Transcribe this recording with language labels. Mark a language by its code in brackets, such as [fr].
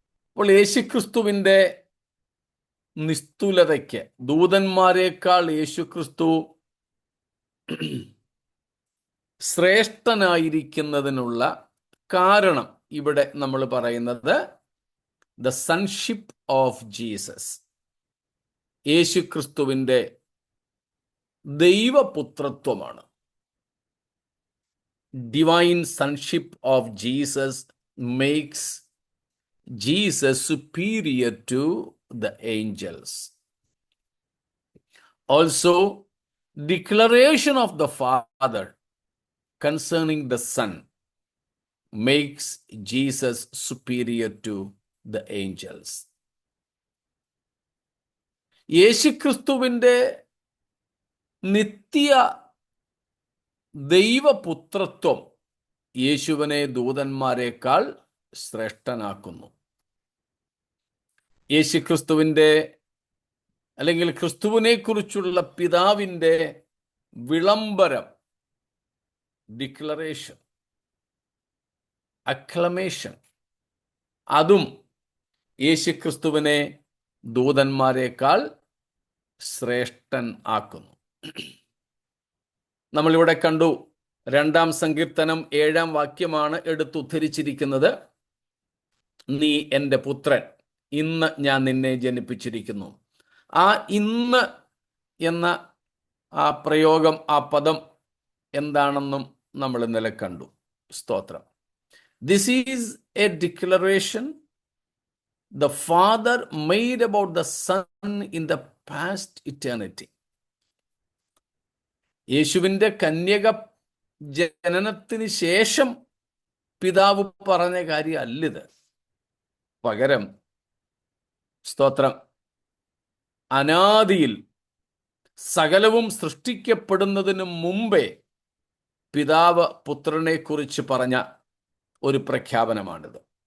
[ml] അപ്പോൾ യേശുക്രിസ്തുവിൻ്റെ നിസ്തുലതയ്ക്ക് ദൂതന്മാരെക്കാൾ യേശുക്രിസ്തു ശ്രേഷ്ഠനായിരിക്കുന്നതിനുള്ള കാരണം ഇവിടെ നമ്മൾ പറയുന്നത് [en] the sonship of Jesus, [ml] യേശുക്രിസ്തുവിൻ്റെ ദൈവപുത്രത്വമാണ്. [en] Divine sonship of Jesus makes Jesus superior to the angels. Also, declaration of the Father concerning the Son makes Jesus superior to the angels. [ml] യേശുക്രിസ്തുവിൻ്റെ നിത്യ ദൈവപുത്രത്വം യേശുവിനെ ദൂതന്മാരെക്കാൾ ശ്രേഷ്ഠനാക്കുന്നു. യേശുക്രിസ്തുവിൻ്റെ അല്ലെങ്കിൽ ക്രിസ്തുവിനെ കുറിച്ചുള്ള പിതാവിൻ്റെ വിളംബരം, ഡിക്ലറേഷൻ, അക്ലമേഷൻ, അതും യേശുക്രിസ്തുവിനെ ദൂതന്മാരെക്കാൾ ശ്രേഷ്ഠൻ ആക്കുന്നു. നമ്മളിവിടെ കണ്ടു, 2-ാം സങ്കീർത്തനം 7-ാം വാക്യമാണ് എടുത്തുദ്ധരിച്ചിരിക്കുന്നത്. നീ എൻ്റെ പുത്രൻ, ഇന്ന് ഞാൻ നിന്നെ ജനിപ്പിച്ചിരിക്കുന്നു. ആ ഇന്ന് എന്ന ആ പ്രയോഗം, ആ പദം എന്താണെന്നും നമ്മൾ ഇന്നലെ കണ്ടു. സ്തോത്രം. [en] This is a declaration the Father made about the Son in the past eternity. [ml] യേശുവിൻ്റെ കന്യക ജനനത്തിന് ശേഷം പിതാവ് പറഞ്ഞ കാര്യം അല്ലിത്. പകരം സ്തോത്രം, അനാദിയിൽ സകലവും സൃഷ്ടിക്കപ്പെടുന്നതിന് മുമ്പേ പിതാവ് പുത്രനെ കുറിച്ച് പറഞ്ഞ ഒരു പ്രഖ്യാപനമാണിത്.